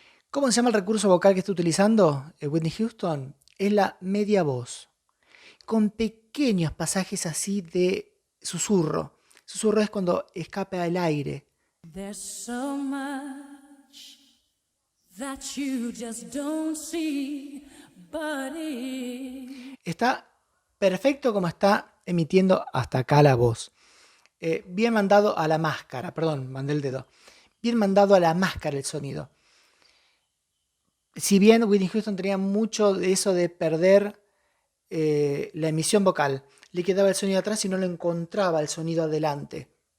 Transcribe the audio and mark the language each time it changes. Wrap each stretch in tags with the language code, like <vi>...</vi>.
<es>¿Cómo se llama el recurso vocal que está utilizando Whitney Houston? Es la media voz, con pequeños pasajes así de susurro. Susurro es cuando escapa el aire.</es> <en>There's so much that you just don't see, buddy.</en> <es>Está perfecto como está emitiendo hasta acá la voz. Bien mandado a la máscara, perdón, mandé el dedo. Bien mandado a la máscara el sonido. Si bien Whitney Houston tenía mucho de eso de perder la emisión vocal, le quedaba el sonido atrás y no lo encontraba el sonido adelante.</es>